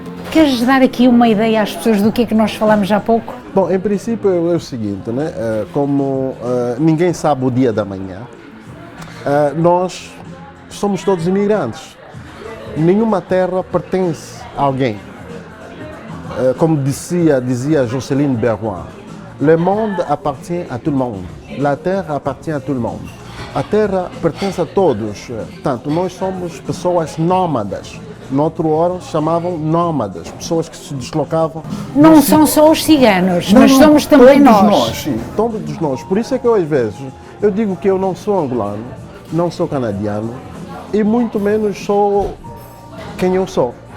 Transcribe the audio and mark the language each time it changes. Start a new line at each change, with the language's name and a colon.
Portuguese: Queres dar aqui uma ideia às pessoas do que é que nós falamos há pouco? Bom, em princípio é o seguinte, né? Como ninguém sabe o dia da manhã, nós somos todos imigrantes. Nenhuma terra pertence a alguém. Como dizia
French: Jocelyne Berrois, le monde appartient à tout le monde. La terre appartient à tout le monde.
Portuguese: A terra pertence a todos. Portanto, nós somos pessoas nómadas. Noutro hora chamavam nómadas, pessoas que se deslocavam. Não são só os ciganos, mas somos também todos nós. Sim, todos nós. Por isso é que eu, às vezes, eu digo que eu não sou angolano, não sou canadiano e muito menos sou quem eu sou.